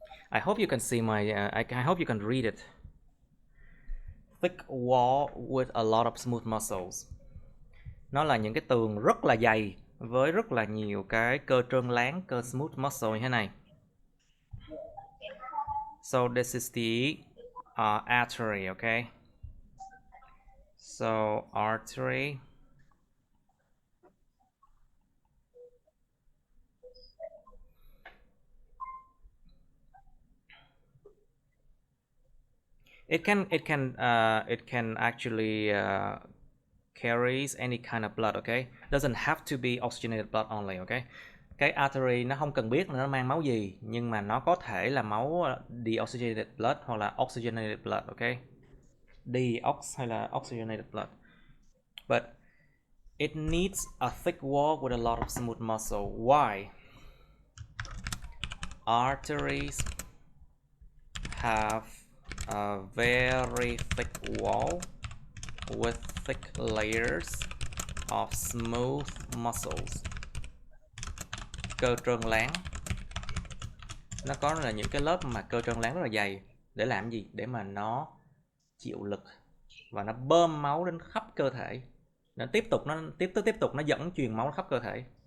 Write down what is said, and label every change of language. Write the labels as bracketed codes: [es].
[en] I hope you can see my. I hope you can read it. Thick wall with a lot of smooth muscles. [vi] Nó là những cái tường rất là dày với rất là nhiều cái cơ trơn láng, cơ smooth muscle như thế này. [en] So this is the artery, okay? So artery. It can actually carries any kind of blood, okay? Doesn't have to be oxygenated blood only, okay? [vi] Cái artery nó không cần biết là nó mang máu gì, nhưng mà nó có thể là máu deoxygenated blood hoặc là oxygenated blood, okay? Deox hay là oxygenated blood. [en] But it needs a thick wall with a lot of smooth muscle. Why? Arteries have a very thick wall with thick layers of smooth muscles. [vi] Cơ trơn láng. Nó có là những cái lớp mà cơ trơn láng rất là dày. Để làm gì? Để mà nó chịu lực và nó bơm máu đến khắp cơ thể. Nó tiếp tục nó dẫn truyền máu khắp cơ thể.